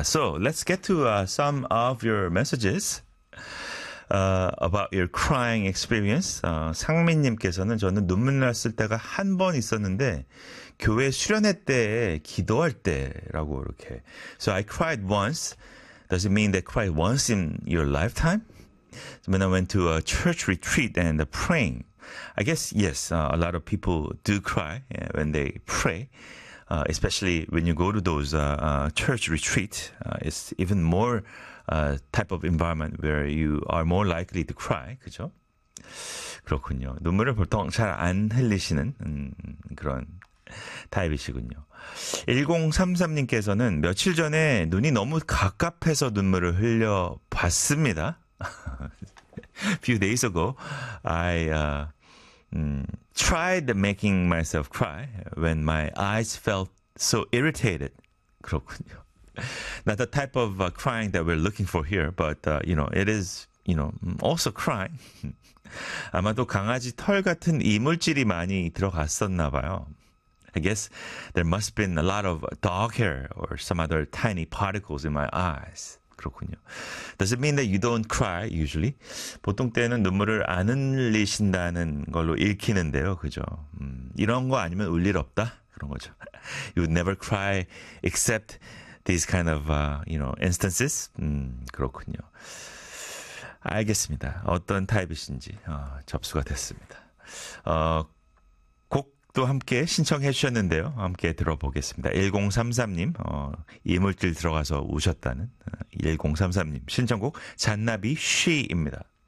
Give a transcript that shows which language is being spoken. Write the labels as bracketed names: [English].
[English] So let's get to some of your messages about your crying experience. [Korean] 상민님께서는 저는 눈물 났을 때가 한 번 있었는데 교회 수련회 때 기도할 때라고 이렇게. [English] So I cried once. Does it mean that cried once in your lifetime? When I went to a church retreat and praying, I guess yes, a lot of people do cry when they pray. Especially when you go to those church retreat, it's even more type of environment where you are more likely to cry, [Korean] 그죠? 그렇군요. 눈물을 보통 잘 안 흘리시는 그런 타입이시군요. 1033님께서는 며칠 전에 눈이 너무 갑갑해서 눈물을 흘려 봤습니다. [English] Few days ago, I tried making myself cry when my eyes felt so irritated. [Korean] 그렇군요. [English] Not the type of crying that we're looking for here, but you know, it is, you know, also crying. [Korean] 아마도 강아지 털 같은 이물질이 많이 들어갔었나 봐요. [English] I guess there must have been a lot of dog hair or some other tiny particles in my eyes. [Korean] 그렇군요. [English] Does it mean that you don't cry usually? [Korean] 보통 때는 눈물을 안 흘리신다는 걸로 읽히는데요. 그죠? 이런 거 아니면 울 일 없다. 그런 거죠. [English] You would never cry except these kind of, you know, instances. [Korean] 그렇군요. 알겠습니다. 어떤 타입이신지 접수가 됐습니다. 곡도 함께 신청해 주셨는데요. 함께 들어보겠습니다. 1033님, 이물질 들어가서 우셨다는 1033님 신청곡 잔나비 쉬입니다.